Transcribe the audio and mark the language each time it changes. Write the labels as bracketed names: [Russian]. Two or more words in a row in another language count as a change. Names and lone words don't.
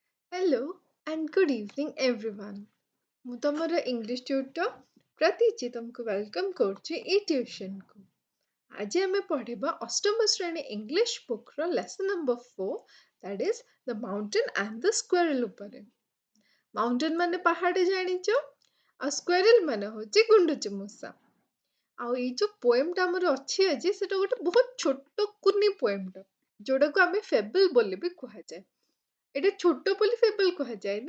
[English] Hello and good evening everyone. [Odia] ମୁଁ ତମର [English] English tutor [Odia] ପ୍ରତୀଚି ତମକୁ ୱେଲକମ୍ କରୁଛି ଏଇ ଟ୍ୟୁସନକୁ। ଆଜି ଆମେ ପଢ଼ିବା ଅଷ୍ଟମ ଶ୍ରେଣୀ [English] English book lesson number [Odia] 4 [English] that is the mountain and the squirrel [Odia] ଉପରେ। ମାଉଣ୍ଟେନ ମାନେ ପାହାଡ଼ ଜାଣିଛ ଆଉ ସ୍କ୍ୱେରେଲ ମାନେ ହେଉଛି ଗୁଣ୍ଡୁଚି ମୂଷା। ଆଉ ଏଇ ଯୋଉ ପୋଏମଟା ଆମର ଅଛି ଆଜି ସେଟା ଗୋଟେ ବହୁତ ଛୋଟ କୁନି ପୋଏମଟା ଯୋଉଟାକୁ ଆମେ ଫେବଲ୍ ବୋଲି ବି କୁହାଯାଏ। ଏଇଟା ଛୋଟ ବୋଲି ଫେବଲ୍ କୁହାଯାଏନି।